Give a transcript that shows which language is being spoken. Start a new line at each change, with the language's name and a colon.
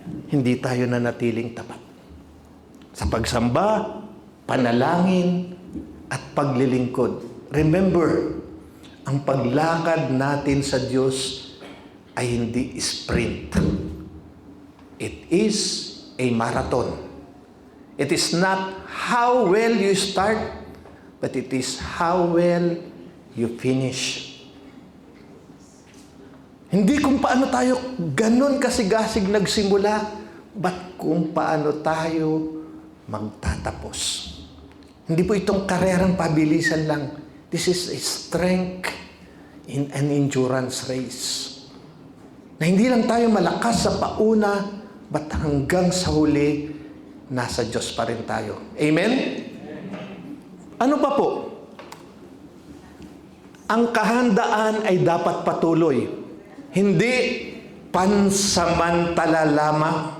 Filipino: Hindi tayo nanatiling tapat. Sa pagsamba, panalangin, at paglilingkod. Remember, ang paglakad natin sa Diyos ay hindi sprint.
English: It is a marathon. It is not how well you start, but it is how well you finish.
Filipino: Hindi kung paano tayo ganun kasigasig nagsimula, but kung paano tayo magtatapos. Hindi po itong karerang pabilisan lang.
English: This is a strength in an endurance race.
Filipino: Na hindi lang tayo malakas sa pauna, but hanggang sa huli, nasa Diyos pa rin tayo. Amen? Ano pa po? Ang kahandaan ay dapat patuloy. Hindi pansamantala lamang.